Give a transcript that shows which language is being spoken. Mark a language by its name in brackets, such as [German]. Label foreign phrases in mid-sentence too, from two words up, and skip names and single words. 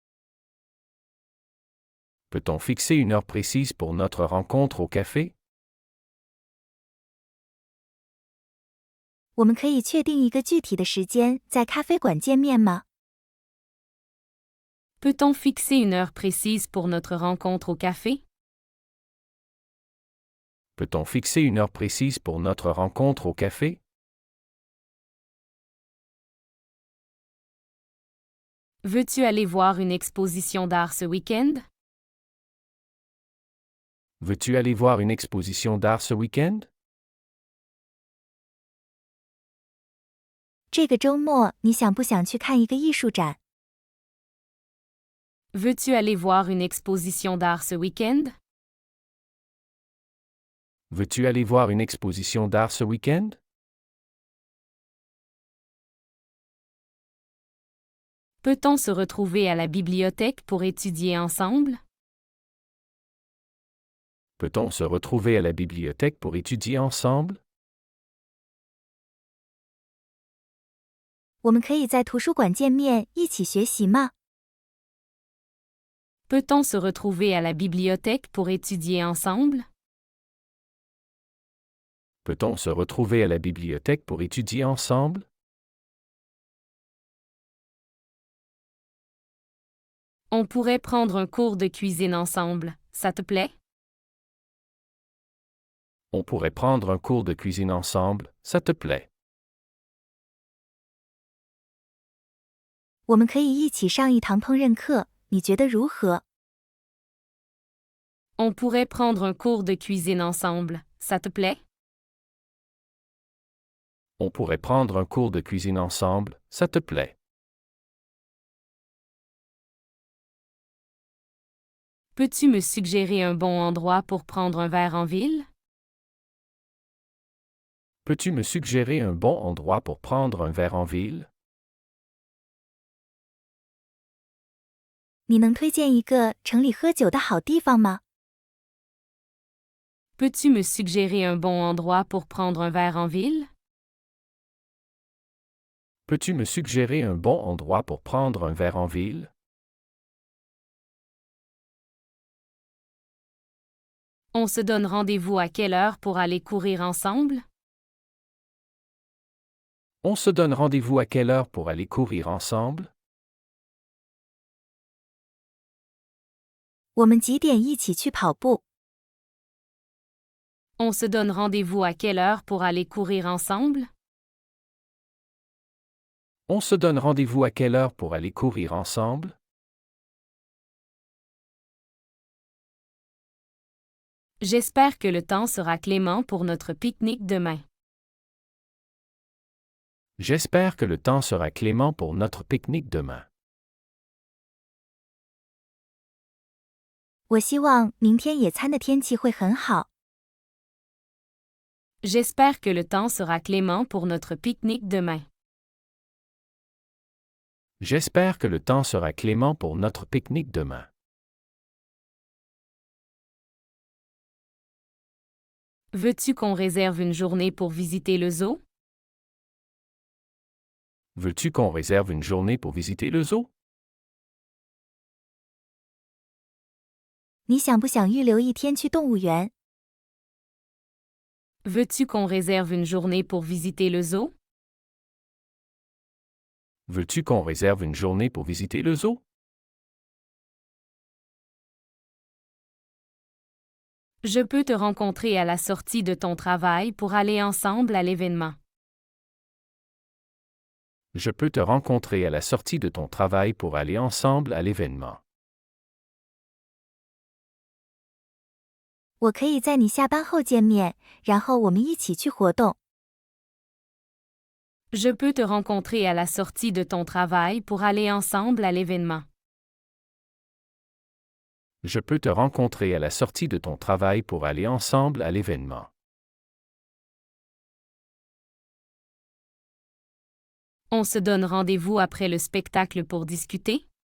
[French] Peut-on fixer une heure précise pour notre rencontre au café? [Chinese] 我们可以确定一个具体的时间在咖啡馆见面吗？ [French] Peut-on fixer une heure précise pour notre rencontre au café? Peut-on fixer une heure précise pour notre rencontre au café? Veux-tu aller voir une exposition d'art ce week-end? Veux-tu aller voir une exposition d'art ce week-end? [Chinese] 这个周末你想不想去看一个艺术展？ [French] Veux-tu aller voir une exposition d'art ce week-end? Veux-tu aller voir une exposition d'art ce week-end? Peut-on se retrouver à la bibliothèque pour étudier ensemble? Peut-on se retrouver à la bibliothèque pour étudier ensemble? [Chinese] 我们可以在图书馆见面，一起学习吗？ [French] Peut-on se retrouver à la bibliothèque pour étudier ensemble? Peut-on se retrouver à la bibliothèque pour étudier ensemble? On pourrait prendre un cours de cuisine ensemble, ça te plaît? On pourrait prendre un cours de cuisine ensemble, ça te plaît? [Chinese] 我们可以一起上一堂烹饪课，你觉得如何？ [French] On pourrait prendre un cours de cuisine ensemble, ça te plaît? On pourrait prendre un cours de cuisine ensemble, ça te plaît? Peux-tu me suggérer un bon endroit pour prendre un verre en ville? Peux-tu me suggérer un bon endroit pour prendre un verre en ville? [Chinese] 你能推荐一个城里喝酒的好地方吗？ [French] Peux-tu me suggérer un bon endroit pour prendre un verre en ville? Peux-tu me suggérer un bon endroit pour prendre un verre en ville? On se donne rendez-vous à quelle heure pour aller courir ensemble? On se donne rendez-vous à quelle heure pour aller courir ensemble? [Chinese] 我们几点一起去跑步？ [French] On se donne rendez-vous à quelle heure pour aller courir ensemble? On se donne rendez-vous à quelle heure pour aller courir ensemble? J'espère que le temps sera clément pour notre pique-nique demain. J'espère que le temps sera clément pour notre pique-nique demain. [Chinese] 我希望明天野餐的天气会很好。 [French] J'espère que le temps sera clément pour notre pique-nique demain. J'espère que le temps sera clément pour notre pique-nique demain. Veux-tu qu'on réserve une journée pour visiter le zoo? Veux-tu qu'on réserve une journée pour visiter le zoo? [Chinese] 你想不想预留一天去动物园？ [French] Veux-tu qu'on réserve une journée pour visiter le zoo? Veux-tu qu'on réserve une journée pour visiter le zoo? Je peux te rencontrer à la sortie de ton travail pour aller ensemble à l'événement. Je peux te rencontrer à la sortie de ton travail pour aller ensemble à l'événement. [Chinese] 我可以在你下班后见面，然后我们一起去活动。 [French] Je peux te rencontrer à la sortie de ton travail pour aller ensemble à l'événement. Je peux te rencontrer à la sortie de ton travail pour aller ensemble à l'événement. On se donne rendez-vous après le spectacle pour discuter?